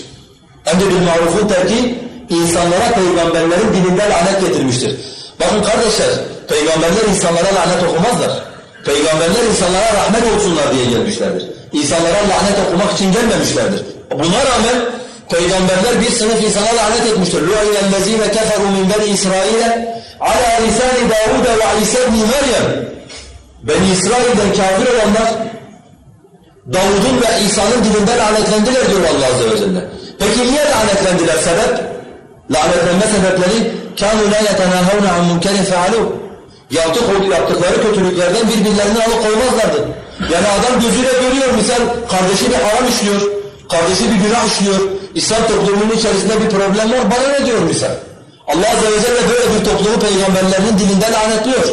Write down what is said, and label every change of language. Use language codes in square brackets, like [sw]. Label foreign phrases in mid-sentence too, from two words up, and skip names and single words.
[tr] Emri bil marufun terki insanlara peygamberlerin dilinden lanet getirmiştir. Bakın kardeşler, peygamberler insanlara lanet okumazlar. Peygamberler insanlara rahmet olsunlar diye gelmişlerdir. İnsanlara lanet okumak için gelmemişlerdir. Buna rağmen peygamberler bir sınıf insana lanet etmiştir. [ar] لُعِنَ الَّذ۪ينَ كَفَرُوا مِنْ بَنِي إِسْرَائِيلَ عَلَى لِسَانِ دَاوُدَ وَعِيسَى بْنِ مَرْيَمَ [tr] Beni İsrail'den kafir olanlar Davud'un ve İsa'nın dilinden lanetlendiler diyor Allah Azze ve Celle. Peki niye lanetlendiler? Sebep? Lanetlenme sebepleri [ar] كَانُوا لَا يَتَنَاهَوْنَ عَنْ مُنْكَرٍ فَعَلُوا [tr] Yaptıkları kötülüklerden birbirlerini alıkoymazlardı. Yani adam gözüyle görüyor, misal kardeşi bir haram işliyor, kardeşi bir günah işliyor, İslam toplumunun içerisinde bir problem var, bana ne diyor misal? Allah Azze ve Celle böyle bir toplumu peygamberlerinin dilinden lanetliyor.